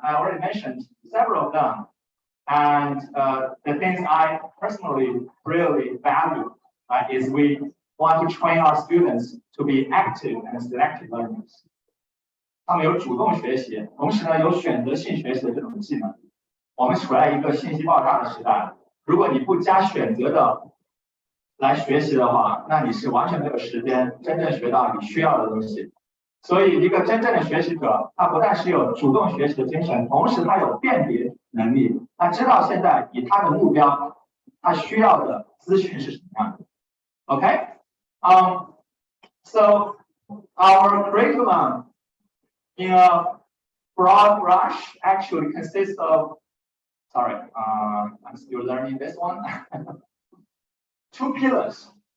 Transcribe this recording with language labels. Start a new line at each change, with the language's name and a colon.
English: I already mentioned several of them, and the things I personally really value is we want to train our students to be active and selective learners.
Chinese: 他们有主动学习，同时呢有选择性学习的这种技能。我们处在一个信息爆炸的时代，如果你不加选择的来学习的话，那你是完全没有时间真正学到你需要的东西。所以一个真正的学习者，他不但是有主动学习的精神，同时他有辨别能力，他知道现在以他的目标，他需要的资讯是什么样的。
English: Okay, so our curriculum in a broad brush actually consists of, sorry, I'm still learning this one. 2 pillars.